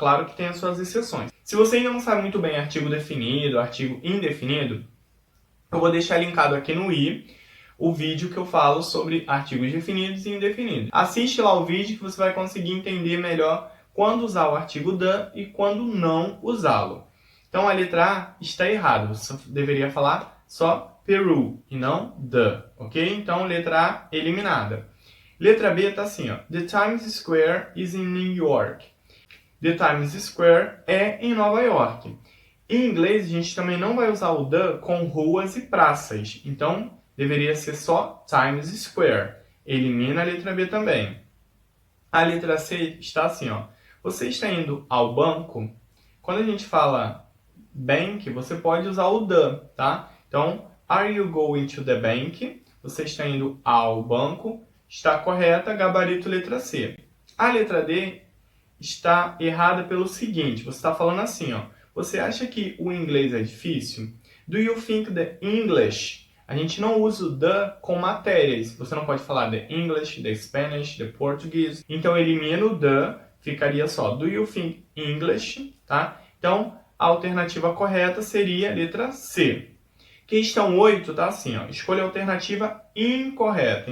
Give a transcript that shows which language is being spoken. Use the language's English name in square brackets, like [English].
[Portuguese] Claro que tem as suas exceções. Se você ainda não sabe muito bem artigo definido, artigo indefinido, eu vou deixar linkado aqui no i o vídeo que eu falo sobre artigos definidos e indefinidos. Assiste lá o vídeo que você vai conseguir entender melhor quando usar o artigo the e quando não usá-lo. Então, a letra A está errada. Você deveria falar só Peru e não the, ok? Então, letra A eliminada. Letra B está assim, ó. [English] The Times Square is in New York. [Portuguese] The Times Square é em Nova York. Em inglês, a gente também não vai usar o the com ruas e praças. Então, deveria ser só Times Square. Elimina a letra B também. A letra C está assim, ó. Você está indo ao banco? Quando a gente fala bank, você pode usar o the, tá? Então, [English] are you going to the bank? [Portuguese] Você está indo ao banco. Está correta, gabarito letra C. A letra D está errada pelo seguinte, você está falando assim, ó. Você acha que o inglês é difícil? [English] Do you think the English? [Portuguese] A gente não usa o the com matérias. Você não pode falar the English, the Spanish, the Portuguese. Então, elimina o the, ficaria só [English] do you think English, [Portuguese] tá? Então, a alternativa correta seria a letra C. Questão 8 tá assim, ó. Escolha a alternativa incorreta.